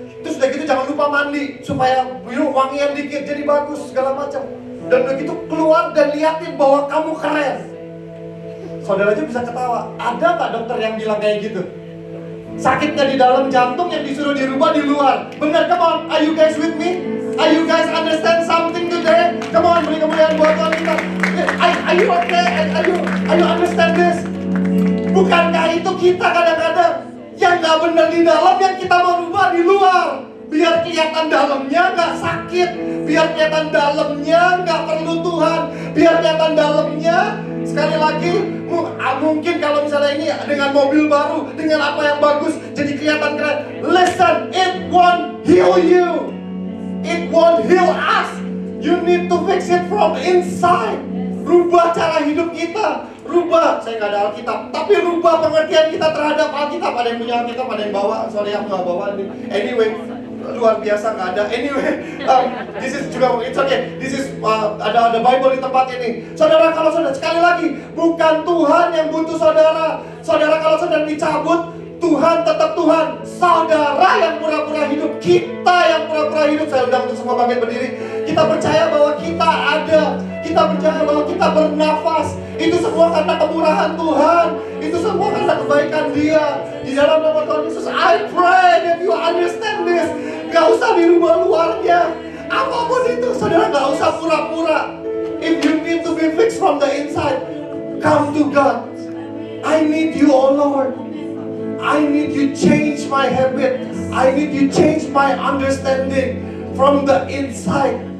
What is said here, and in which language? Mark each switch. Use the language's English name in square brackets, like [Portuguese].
[Indonesian] Terus udah gitu jangan lupa mandi supaya wangian dikit jadi bagus segala macam. Dan udah gitu keluar dan liatin bahwa kamu keren. Saudara aja bisa ketawa. Ada nggak dokter yang bilang kayak gitu? Sakitnya di dalam jantung yang disuruh dirubah di luar. Benar, [English] come on, are you guys with me? Are you guys understand something today? Come on, [Indonesian] beri kemuliaan buat Tuhan kita. [English] Are you okay? Are you understand this? [Indonesian] Bukankah itu kita kadang-kadang yang nggak benar di dalam, yang kita mau rubah di luar, biar kelihatan dalamnya nggak sakit, biar kelihatan dalamnya nggak perlu Tuhan, biar kelihatan dalamnya, sekali lagi, mungkin kalau misalnya ini dengan mobil baru, dengan apa yang bagus, jadi kelihatan keren. [English] Listen, it won't heal you, it won't heal us. You need to fix it from inside. [Indonesian] Rubah cara hidup kita, Rubah, saya nggak ada Alkitab, tapi rubah pengertian kita terhadap Alkitab. Ada yang punya Alkitab, ada yang bawa. Sorry aku nggak bawa. Anyway, luar biasa nggak ada. [English] Anyway, this is juga, it's okay. This is [Indonesian] ada Bible di tempat ini. Saudara, kalau saudara, sekali lagi, bukan Tuhan yang butuh saudara. Saudara, kalau saudara dicabut, Tuhan tetap Tuhan. Saudara yang pura-pura hidup, kita yang pura-pura hidup. Saya undang untuk semua bangkit berdiri. Kita percaya bahwa kita ada. Kita percaya bahwa kita bernafas. Itu semua karena kemurahan Tuhan. Itu semua karena kebaikan Dia. Di dalam nama Tuhan Yesus, [English] I pray that you understand this. [Indonesian] Gak usah dirubah luarnya. Apapun itu, saudara gak usah pura-pura. [English] If you need to be fixed from the inside, come to God. I need you, oh Lord. I need you change my habit. I need you change my understanding from the inside.